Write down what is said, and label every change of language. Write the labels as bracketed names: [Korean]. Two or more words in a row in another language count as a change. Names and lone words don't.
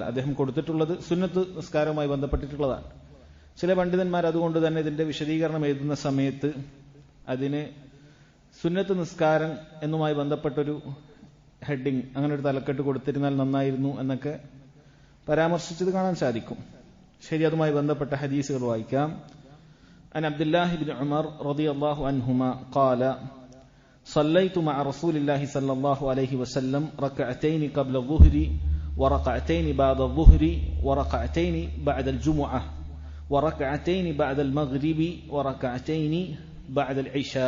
[Malayalam] അദ്ദേഹം കൊടുത്തിട്ടുള്ളത് സുന്നത്ത് നിസ്കാരവുമായി ബന്ധപ്പെട്ടിട്ടുള്ളതാണ്. ചില പണ്ഡിതന്മാർ അതുകൊണ്ട് തന്നെ ഇതിന്റെ വിശദീകരണം എഴുതുന്ന സമയത്ത് അതിന് സുന്നത്ത് നിസ്കാരം എന്നുമായി ബന്ധപ്പെട്ടൊരു ഹെഡിങ്, അങ്ങനെ ഒരു തലക്കെട്ട് കൊടുത്തിരുന്നാൽ നന്നായിരുന്നു എന്നൊക്കെ പരാമർശിച്ചത് കാണാൻ സാധിക്കും. ശരി, അതുമായി ബന്ധപ്പെട്ട ഹദീസുകൾ വായിക്കാം. [Arabic] عن عبد الله بن عمر رضي الله عنهما قال صليت مع رسول الله صلى الله عليه وسلم ركعتين قبل الظهر وركعتين بعد الظهر وركعتين بعد الجمعة وركعتين بعد المغرب وركعتين بعد العشاء.